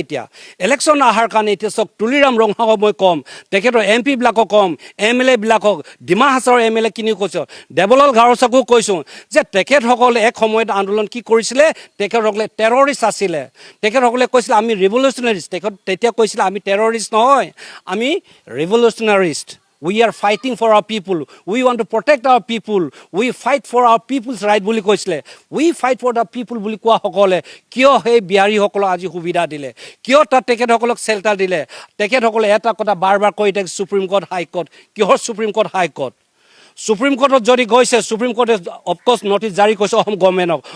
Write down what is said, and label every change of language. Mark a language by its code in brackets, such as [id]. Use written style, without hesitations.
[as] এতিয়া ইলেকশ্যন অহাৰ কাৰণে এতিয়া চাওক, তুলিৰাম ৰংহাঙক মই ক'ম, তেখেতৰ MP বিলাকক ক'ম, MLA বিলাকক, ডিমা হাছাওৰ MLA খিনিও কৈছোঁ, দেৱলাল গাৰোচাকো কৈছোঁ যে তেখেতসকলে এক সময়ত আন্দোলন কি কৰিছিলে? তেখেতসকলে টেৰৰিষ্ট আছিলে। তেখেতসকলে কৈছিলে আমি ৰিভলিউচনাৰিষ্ট। তেতিয়া কৈছিলে আমি টেৰৰিষ্ট নহয়, আমি ৰিভলিউচনাৰিষ্ট। [en] We are fighting for our people. We want to protect our people. We fight for our people's right [as] বুলি কৈছিলে। [en] We fight for the people [as] বুলি কোৱা সকলে কিয় সেই বিহাৰীসকলক আজি সুবিধা দিলে? কিয় তাত তেখেতসকলক শ্বেল্টাৰ দিলে? তেখেতসকলে এটা কথা বাৰ বাৰ কৈ থাকে, সুপ্ৰিম কোৰ্ট, হাইকোৰ্ট। কিহৰ সুপ্ৰিম কোৰ্ট, হাইকোৰ্ট? সুপ্ৰিম কোৰ্টত যদি গৈছে, সুপ্ৰিম কোৰ্টে অফক'ৰ্ছ নটিছ জাৰি কৰিছে অসম গভৰ্ণমেণ্টক।